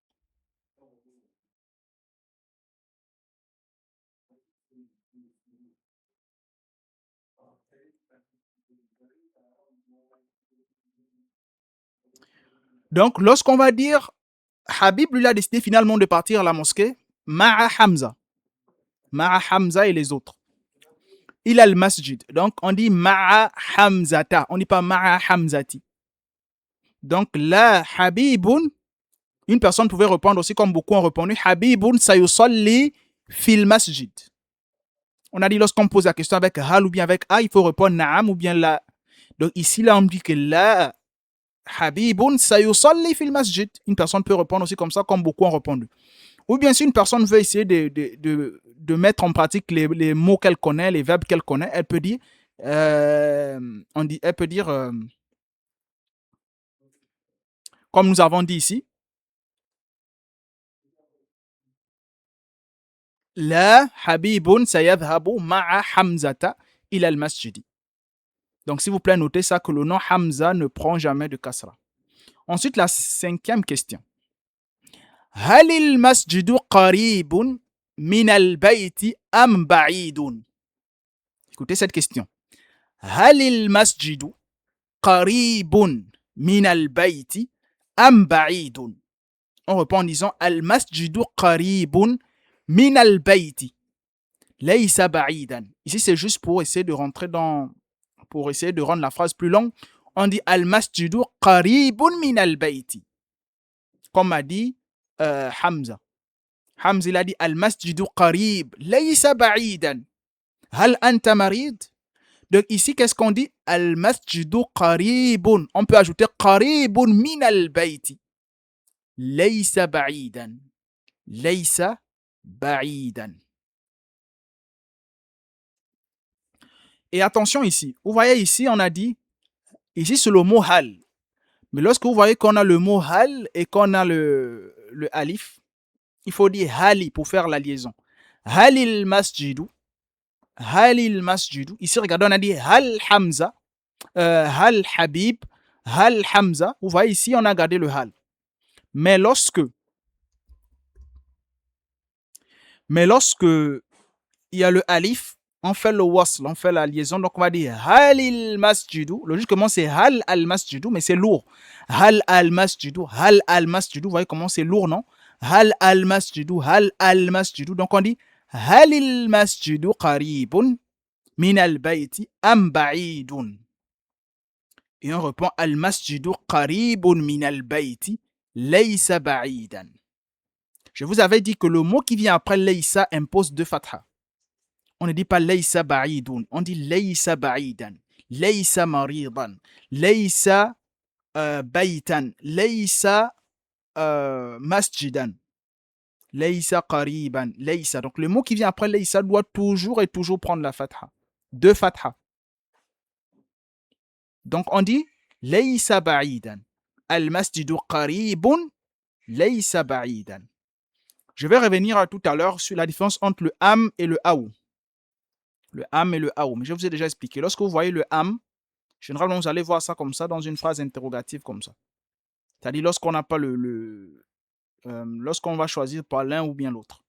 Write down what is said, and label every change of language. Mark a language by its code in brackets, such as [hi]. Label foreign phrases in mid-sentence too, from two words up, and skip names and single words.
[fr] Donc, lorsqu'on va dire Habib lui a décidé finalement de partir à la mosquée, [ar] مع حمزة. مع حمزة [fr] et les autres. Il a le masjid. Donc, on dit [ar] مع حمزة. [fr] On ne dit pas [ar] مع حمزة. [fr] Donc, là, Habibun, une personne pouvait répondre aussi comme beaucoup ont répondu, [ar] حبيب سيصلي في المسجد. [fr] On a dit lorsqu'on pose la question avec Hal ou bien avec A, il faut répondre Naam ou bien La. Donc, ici, là, on dit que là, [ar] حبيب سيصلي في المسجد. [fr] Une personne peut répondre aussi comme ça, comme beaucoup ont répondu. Ou bien si une personne veut essayer de mettre en pratique les mots qu'elle connaît, les verbes qu'elle connaît, elle peut dire, comme nous avons dit ici, [ar] لا حبيب سيذهب مع حمزة إلى المسجد. [fr] Donc, s'il vous plaît, notez ça que le nom Hamza ne prend jamais de kasra. Ensuite, la cinquième question. [ar] هل المسجد قريب من البيت أم بعيد? [fr] Écoutez cette question. [ar] هل المسجد قريب من البيت أم بعيد? [fr] On répond en disant [ar] المسجد قريب من البيت ليس بعيدا. [fr] Ici, c'est juste pour essayer de rentrer pour essayer de rendre la phrase plus longue. On dit [ar] المسجد قريب من البيت. [fr] Comme a dit Hamza. Hamza, il a dit [ar] المسجد قريب ليس بعيدا. هل أنت مريض? [fr] Donc ici, qu'est-ce qu'on dit? [ar] المسجد قريب. [fr] On peut ajouter [ar] قريب من البيت. ليس بعيدا ليس بعيدا. [fr] Et attention ici. Vous voyez ici, on a dit, ici c'est le mot hal. Mais lorsque vous voyez qu'on a le mot hal et qu'on a le alif, il faut dire hali pour faire la liaison. [ar] هل المسجد هل المسجد. [fr] Ici, regardez, on a dit [ar] هل حمزة. هل حبيب هل حمزة. [fr] Vous voyez ici, on a gardé le Hal. Mais lorsque il y a le Alif, on fait le wasl, on fait la liaison. Donc, on va dire [ar] هل المسجد. [fr] Logiquement, c'est [ar] هل المسجد, [fr] mais c'est lourd. [ar] هل المسجد هل المسجد. [fr] Vous voyez comment c'est lourd, non? [ar] هل المسجد هل المسجد. [fr] Donc, on dit [ar] هل المسجد قريب من البيت أم بعيد. [fr] Et on répond [ar] المسجد قريب من البيت ليس بعيدا. [fr] Je vous avais dit que le mot qui vient après laysa impose deux fatha. On ne dit pas [ar] ليس بعيد, [fr] on dit [ar] ليس بعيدا ليس مريضا ليس بيتا ليس مسجدا ليس قريبا ليس. [fr] Donc le mot qui vient après laysa doit toujours et toujours prendre la fatha. Deux fatha. Donc on dit [ar] ليس بعيدا. المسجد قريب ليس بعيدا. [fr] Je vais revenir à tout à l'heure sur la différence entre le am et le aou. Le am et le aou. Mais je vous ai déjà expliqué. Lorsque vous voyez le am, généralement, vous allez voir ça comme ça dans une phrase interrogative comme ça. C'est-à-dire lorsqu'on n'a pas lorsqu'on va choisir par l'un ou bien l'autre.